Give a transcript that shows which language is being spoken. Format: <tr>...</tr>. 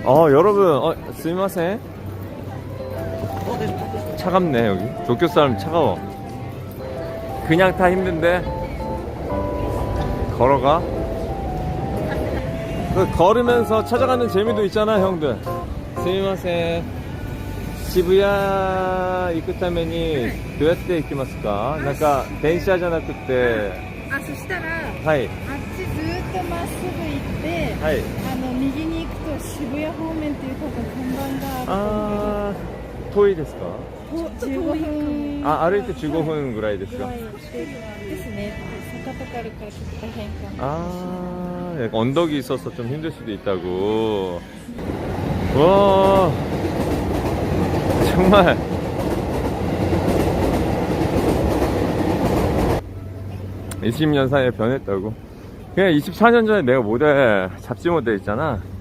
<ko>여러분, 스미마셍. 차갑네, 여기. 도쿄 사람 차가워. 그냥 타 힘든데 걸어가. 걸으면서 찾아가는 재미도 있잖아, 형들. 스미마셍.</ko> <ja>시부야行くためにどうやって行きますか？なんか電車じゃなくて。あ、そしたら、はい。あっちずーっとまっすぐ行って、はい。右に行くと渋谷方面っていう多分看板がある遠いですか 15分。歩いて15分ぐらいですか？ですね。坂とかあるからちょっと大変かも。</ja> <ko>약간 언덕이 있어서 좀 힘들 수도 있다고. 와, 정말. 20년 사이에 변했다고. 그냥 24년 전에 내가 모델, 잡지 모델 있잖아.</ko>